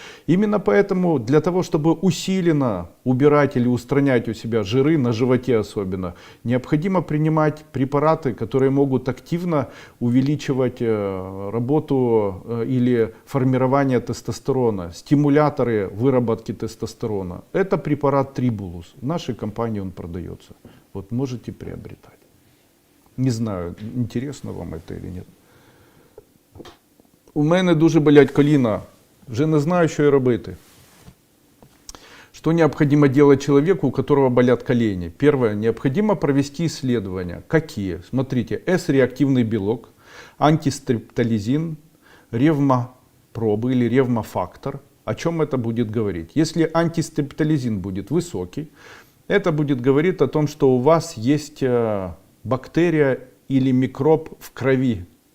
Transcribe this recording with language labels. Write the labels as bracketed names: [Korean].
[Russian] Именно поэтому для того, чтобы усиленно убирать или устранять у себя жиры, на животе особенно, необходимо принимать препараты, которые могут активно увеличивать работу или формирование тестостерона, стимуляторы выработки тестостерона. Это препарат Трибулус. В нашей компании он продается. Вот можете приобретать. Не знаю, интересно вам это или нет. [Ukrainian] У мене дуже болять коліна, вже не знаю, що й робити. [Russian] Что необходимо делать человеку, у которого болят колени? Первое, необходимо провести исследования. Какие? Смотрите, С-реактивный белок, антистрептолизин, ревмопробы или ревмофактор. О чем это будет говорить? Если антистрептолизин будет высокий, это будет говорить о том, что у вас есть бактерия или микроб в крови.